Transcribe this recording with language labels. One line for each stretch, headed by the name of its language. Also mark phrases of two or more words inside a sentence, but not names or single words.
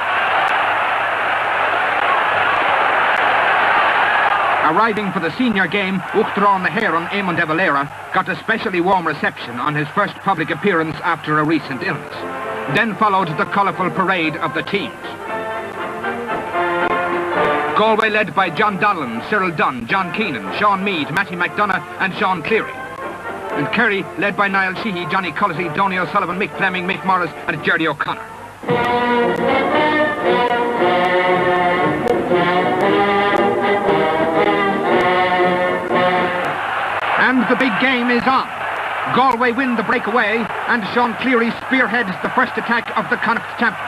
English: Arriving for the senior game,
Irish: Uachtarán na hÉireann
English: Éamon de Valera got a specially warm reception on his first public appearance after a recent illness. Then followed the colourful parade of the teams. Galway led by John Donlan, Cyril Dunn, John Keenan, Sean Meade, Matty McDonagh and Sean Cleary. And Kerry led by Niall Sheehy, Johnny Cullity, Donny O'Sullivan, Mick Fleming, Mick Morris and Jerry O'Connor. And the big game is on. Galway win the breakaway and Sean Cleary spearheads the first attack of the Connacht champions.